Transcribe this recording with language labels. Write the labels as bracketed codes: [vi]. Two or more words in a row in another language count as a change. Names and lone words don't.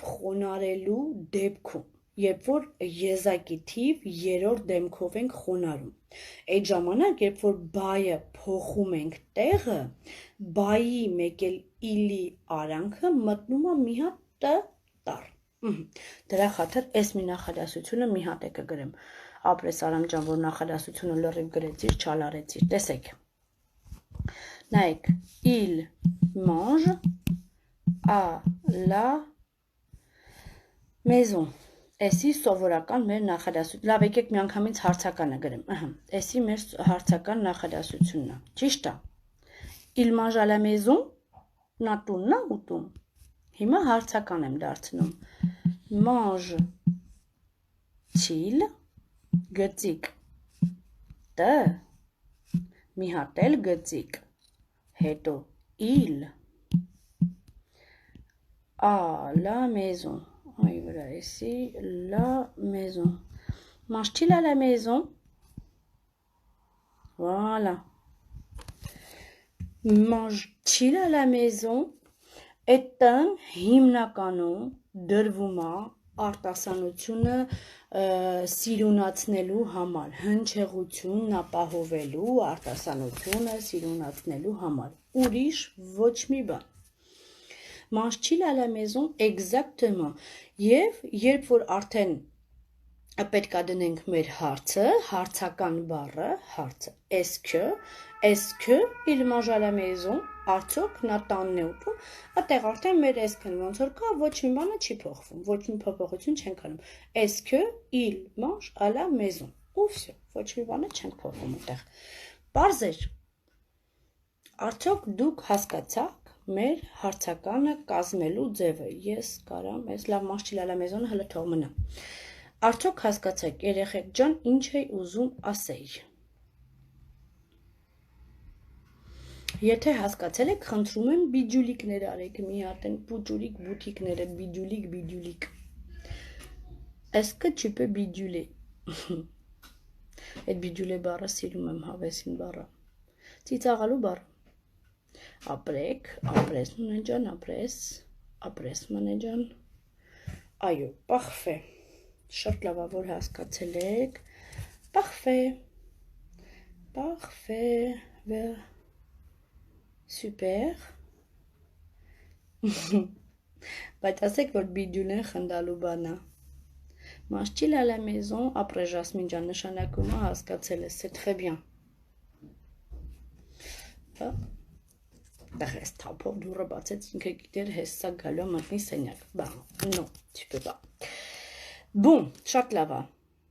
[hy] խոնարելու դեպքում, երբ որ եզակի թիվ երրորդ դեմքով ենք խոնարում, այդ ժամանակ, երբ որ բայը փոխում ենք տեղը, բայի մեկ էլ իլի արանքը մտնում է մի հատ տար, դրա խաթր ես մի նախադասությունը մի հատ է կգրեմ, ապրես Արամ ջան, որ նախադասությունը լրիվ գրեցիր, չալարեցիր, տեսեք, նայեք, [fr] il mange à la maison, [hy] Էսի սովորական մեր նախադասություն, լավ եկեք մի անգամից հարցականը գրեմ, էսի մեր հարցական նախադասությունն է, ճիշտ է, [fr] il mange à la maison, [hy] նա տունն է ուտում, հիմա հարցական եմ դարձնում, [fr] mange-t-il, [hy] գծիկ, տ, մի հատ էլ գծիկ, հետո [fr] il, à la maison, Ay, voilà, ici, la maison. Mange-t-il à la maison? Voilà. Mange-t-il à la maison? [hy] Այդտեղ հիմնականում դրվում է արտասանությունը սիրունացնելու համար, հնչեղությունն ապահովելու արտասանությունը սիրունացնելու համար, ուրիշ ոչ մի բան. [fr] Mange-t-il à la maison exactement [hy] եւ երբ որ արդեն պետք է դնենք մեր հարցը, հարցական բառը, հարցը, [fr] est-ce que il mange à la maison, [hy] արդյոք նա տանն է ուտում, այդտեղ արդեն մեր est-ce-ն ոնց որ կա, ոչ մի բանը չի փոխվում, ոչ մի փոփոխություն չենք անում, [fr] est-ce que il mange à la maison, [hy] ու всё, ոչ մի բանը չենք փոխում այդտեղ, պարզ էր, արդյոք դուք հասկացաք մեր հարցականը կազմելու ձևը, ես կարամ, ես լավ [fr] mange-t-il à la maison- [hy] ը հլը թող մնա, արդյոք հասկացեք երեխեք ջան, ինչ էի ուզում ասեի, եթե հասկացել եք, խնդրում եմ բիջուլիկներ արեք, մի հատ են պուճուրիկ բութիկները, բիջուլիկ, [fr] est-ce que tu peux biduler, [hy] այդ բիջուլե բառը սիրում եմ հավեսին բառը, ծիծաղալու բառը, ապրեք, ապրես մանեջան, ապրես մանեջան, այո, parfait, շատ լավ որ հասկացել եք, [fr] parfait, super, [hy] բայց ասեք, որ բիջուլեն խնդալու բան է, [fr] mange-t-il à la maison, [hy] ապրես Ժասմին ջան, նշանակում է հասկացել ես, [fr] c'est très bien, [hy] Դեղ ես թափով դուրը բացեց, ինքը գիտեր հես սա գալու մտնի սենյակ, բան, [fr] no, tu peux pas, bon, [hy] շատ լավ է,